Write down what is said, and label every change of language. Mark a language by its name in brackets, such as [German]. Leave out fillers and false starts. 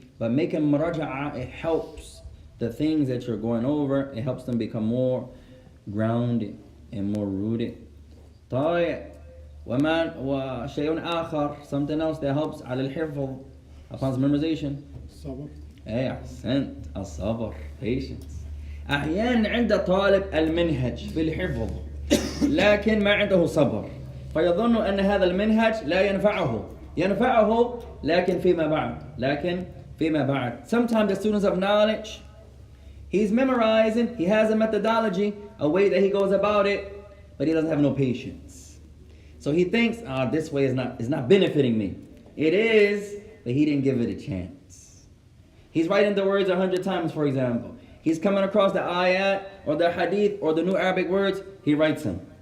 [English] But making muraja'a, it helps the things that you're going over, it helps them become more grounded and more rooted. [Arabic] طيب. وشيء آخر, [English] something else that helps [Arabic] على الحفظ, [English] upon memorization. [Arabic] الصبر. أحسنت, الصبر, patience. أحيانا عند طالب المنهج في الحفظ لكن ما عنده صبر, فيظن أن هذا المنهج لا ينفعه لكن فيما بعد. [English] Sometimes the students of knowledge, he's memorizing, he has a methodology, a way that he goes about it, but he doesn't have no patience. So he thinks, this way is not benefiting me. It is, but he didn't give it a chance. He's writing the words 100 times, for example. He's coming across the ayat or the hadith or the new Arabic words, he writes them.